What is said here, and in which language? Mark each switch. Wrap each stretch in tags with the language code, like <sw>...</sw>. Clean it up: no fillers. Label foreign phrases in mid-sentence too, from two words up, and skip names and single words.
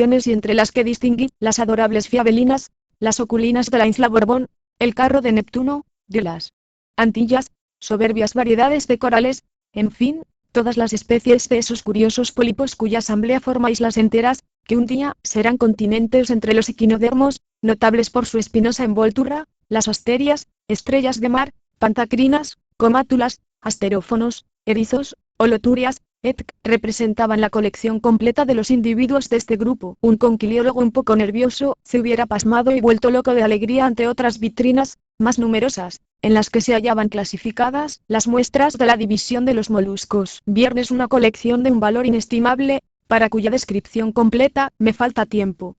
<es>y entre las que distinguí las adorables fiabelinas, las oculinas de la isla Borbón, el carro de Neptuno, de las Antillas, soberbias variedades de corales, en fin, todas las especies de esos curiosos pólipos cuya asamblea forma islas enteras, que un día serán continentes entre los equinodermos, notables por su espinosa envoltura, las asterias, estrellas de mar, pantacrinas, comátulas, asterófonos, erizos, Holoturias, etc. representaban la colección completa de los individuos de este grupo. Un conquiliólogo un poco nervioso se hubiera pasmado y vuelto loco de alegría ante otras vitrinas, más numerosas, en las que se hallaban clasificadas las muestras de la división de los moluscos. Viernes, una colección de un valor inestimable, para cuya descripción completa me falta tiempo.</es>